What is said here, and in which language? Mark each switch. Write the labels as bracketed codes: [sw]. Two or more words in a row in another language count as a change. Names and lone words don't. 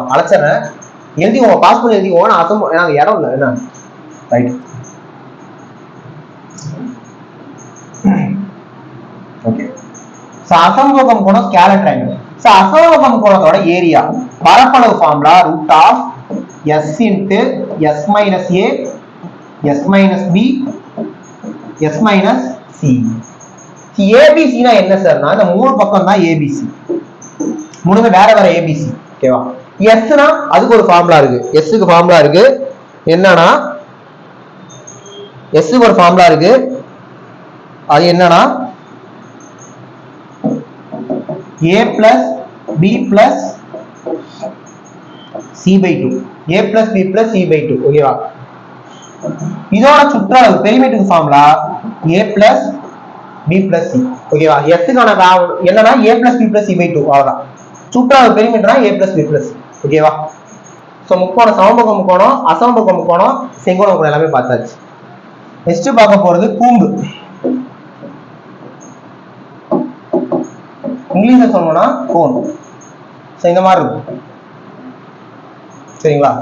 [ta] அழைச்சறேன், எழுதிக்கோங்க, பாஸ் பண்ணி எழுதிக்கோங்க. எனக்கு இடம் இல்லை என்ன. [en] right. okay. [ta] சோ அசமபக்க முக்கோணம் [en] scalar triangle. [ta] சோ அசமபக்க முக்கோணத்தோட ஏரியா பரப்பளவு ஃபார்முலா √s * s - a s - b s - c. ABC னா என்ன சார்னா, இந்த மூணு பக்கம் தான் ABC, மூணுமே வேற வேற ABC. ஓகேவா? S னா அதுக்கு ஒரு ஃபார்முலா இருக்கு, S க்கு ஃபார்முலா இருக்கு. என்னன்னா S க்கு ஒரு ஃபார்முலா இருக்கு, அது என்னன்னா [en] a plus b plus c/2, a plus b plus c/2. [ta] ஓகேவா? இதோட சுற்றளவு பெரிமீட்டருக்கு ஃபார்முலா [en] a plus b plus c. [ta] ஓகேவா? s க்கான என்னன்னா [en] a plus b plus c/2. [ta] அவ்வளவுதான். சுற்றளவு பெரிமீட்டர்னா [en] a plus b plus c. [ta] ஓகேவா? சோ முக்கோணம், சமபக்க முக்கோணம், அசமபக்க முக்கோணம், செங்கோண முக்கோணம் எல்லாமே பார்த்தாச்சு. நெக்ஸ்ட் பார்க்க போறது கூம்பு. இங்கிலீஷ்ல சொல்லணும்னா கோன். சோ இந்த மாதிரி இருக்கும். சரிங்களா?